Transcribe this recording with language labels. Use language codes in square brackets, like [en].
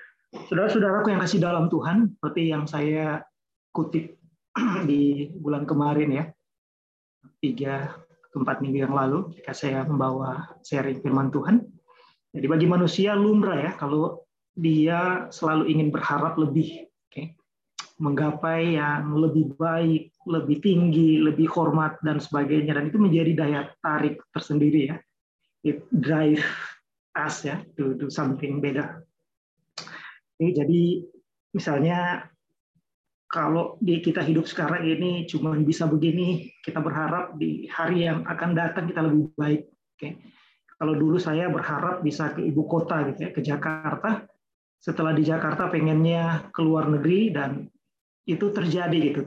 [id] Saudara-saudaraku yang kasih dalam Tuhan, seperti yang saya kutip di bulan kemarin ya, 3-4 minggu yang lalu, ketika saya membawa sharing firman Tuhan. Jadi bagi manusia lumrah ya, kalau dia selalu ingin berharap lebih, okay, menggapai yang lebih baik, lebih tinggi, lebih hormat, dan sebagainya. Dan itu menjadi daya tarik tersendiri ya. [en] It drive us ya, to do something better. [id] Jadi misalnya kalau di kita hidup sekarang ini cuma bisa begini, kita berharap di hari yang akan datang kita lebih baik. Oke. Kalau dulu saya berharap bisa ke ibu kota gitu ya, ke Jakarta. Setelah di Jakarta pengennya ke luar negeri dan itu terjadi gitu.